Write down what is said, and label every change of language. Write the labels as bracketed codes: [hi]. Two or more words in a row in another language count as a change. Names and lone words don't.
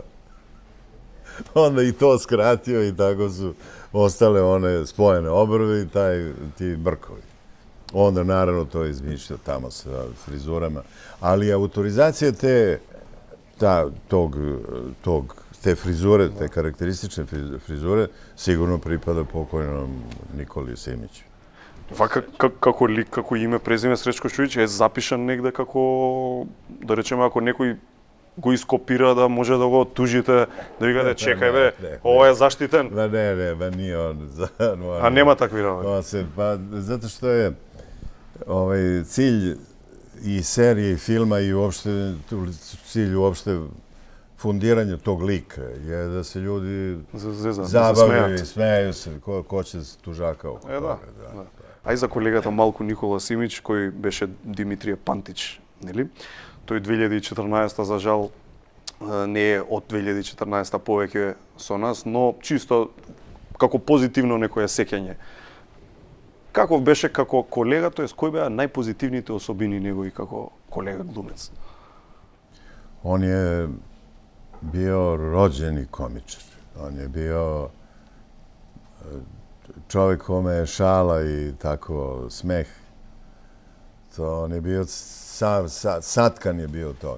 [sr] Onda i to skratio i tako su ostale one spojene obrove i ti brkovi. Onda naravno to izmišljao tamo sa frizurama. Ali autorizacija te frizure, te karakteristične frizure, sigurno pripada pokojnom Nikoli Simiću. [mk] Како лик, како име, презиме Сречко Шујич е запишан негде како, да речеме, ако некој го ископира, да може да го тужите, да ви кажете, чекај бе, ова е заштитен. [sr] Ne, nije on. [mk] А нема такви работи? [sr] Zato što je cilj i serije, i filma, i uopšte cilj uopšte fundiranja tog lika je da se ljudi zabavljaju, smeju se, ko će tužaka oko toga. [mk] А и за колегата малку Никола Симич, кој беше Димитрije Пантич, нели? Тој 2014 за жал не е од 2014 повеќе со нас, но чисто како позитивно некое сеќање. Каков беше како колега, тоест кои беа најпозитивните особини негови како колега глумец? [sr] On je bio rođeni komičar. On je bio čovjek kome je šala i tako smeh. On je bio satkan je bio toga.